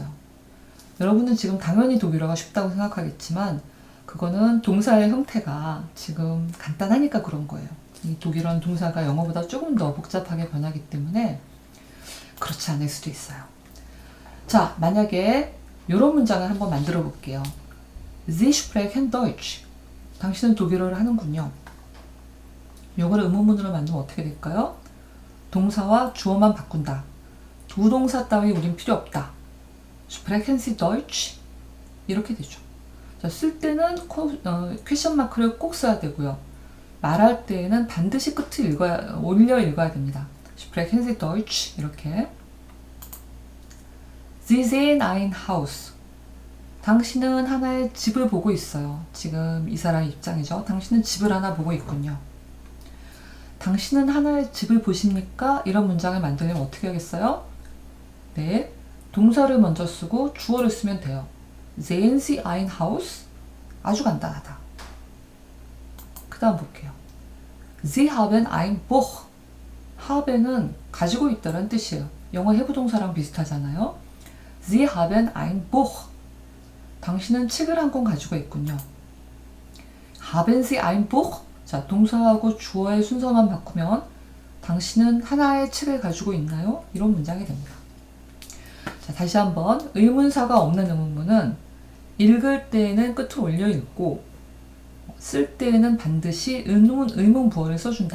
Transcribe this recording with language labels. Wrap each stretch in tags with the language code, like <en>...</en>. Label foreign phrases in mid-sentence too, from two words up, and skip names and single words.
<ko>여러분은 지금 당연히 독일어가 쉽다고 생각하겠지만 그거는 동사의 형태가 지금 간단하니까 그런 거예요. 이 독일어는 동사가 영어보다 조금 더 복잡하게 변하기 때문에 그렇지 않을 수도 있어요. 자, 만약에 이런 문장을 한번 만들어 볼게요.</ko> <de>Sie sprechen Deutsch.</de> <ko>당신은 독일어를 하는군요. 이걸 의문문으로 만들면 어떻게 될까요? 동사와 주어만 바꾼다. 두 동사 따위 우린 필요 없다.</ko> <de>Sprechen Sie Deutsch?</de> <ko>이렇게 되죠. 자, 쓸 때는 퀘션 마크를 꼭 써야 되고요. 말할 때에는 반드시 끝을 올려 읽어야 됩니다.</ko> <de>Sprechen Sie Deutsch? 이렇게. Sie sehen ein Haus.</de> <ko>당신은 하나의 집을 보고 있어요. 지금 이 사람의 입장이죠. 당신은 집을 하나 보고 있군요. 당신은 하나의 집을 보십니까? 이런 문장을 만들려면 어떻게 하겠어요? 네, 동사를 먼저 쓰고 주어를 쓰면 돼요.</ko> <de>Sehen Sie ein Haus?</de> <ko>아주 간단하다. 그 다음 볼게요.</ko> <de>Sie haben ein Buch.</de> <ko>haben은 가지고 있다는 뜻이에요. 영어 해부동사랑 비슷하잖아요.</ko> <de>Sie haben ein Buch.</de> <ko>당신은 책을 한 권 가지고 있군요.</ko> <de>Haben Sie ein Buch?</de> <ko>자, 동사하고 주어의 순서만 바꾸면 당신은 하나의 책을 가지고 있나요? 이런 문장이 됩니다. 자, 다시 한번 의문사가 없는 의문문은 읽을 때에는 끝을 올려 읽고 쓸 때에는 반드시 의문 부어를 써준다.</ko>